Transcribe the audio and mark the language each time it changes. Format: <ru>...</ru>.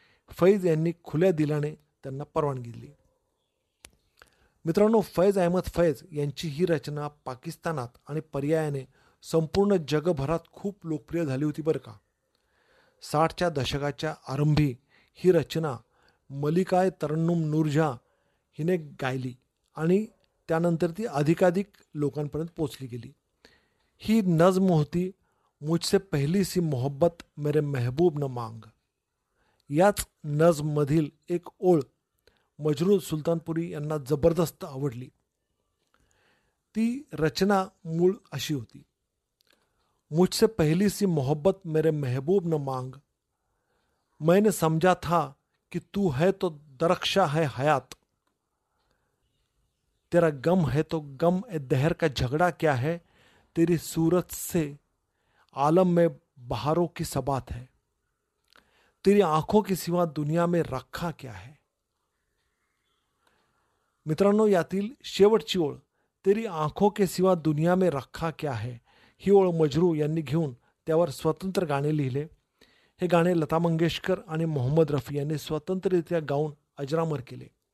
<mr>फैज यांनी खुल्या दिलाने त्यांना परवानगी दिली. मित्रांनो, फैज अहमद फैज यांची ही रचना पाकिस्तानात आणि पर्यायाने संपूर्ण जगभरात खूप लोकप्रिय झाली होती बरं का. 60 आरंभी ही रचना मलिकाय तरन्नुम नूरजा हिने गायली आणि त्यानंतर ती अधिकाधिक लोकांपर्यंत पोचली गेली. ही नज्म होती</mr> <hi>मुझसे पहली सी मोहब्बत मेरे महबूब न मांग.</hi> <mr>याच नज्ममधील एक ओळ मजरूह सुलतानपुरी यांना जबरदस्त आवडली. ती रचना मूळ अशी होती,</mr> <hi>मुझसे पहली सी मोहब्बत मेरे महबूब न मांग, मैंने समझा था कि तू है तो दरख्शा है हयात, तेरा गम है तो गम ए दहर का झगड़ा क्या है, तेरी सूरत से आलम में बहारों की सबात है, तेरी आंखों के सिवा दुनिया में रखा क्या है.</hi> <mr>मित्रांनो, यातील शेवटची ओळ</mr> <hi>तेरी आंखों के सिवा दुनिया में रखा क्या है</hi> <mr>ही ओळ मजरू यांनी घेऊन त्यावर स्वतंत्र गाणे लिहिले. हे गाणे लता मंगेशकर आणि मोहम्मद रफी यांनी स्वतंत्ररित्या गाऊन अजरामर केले.</mr>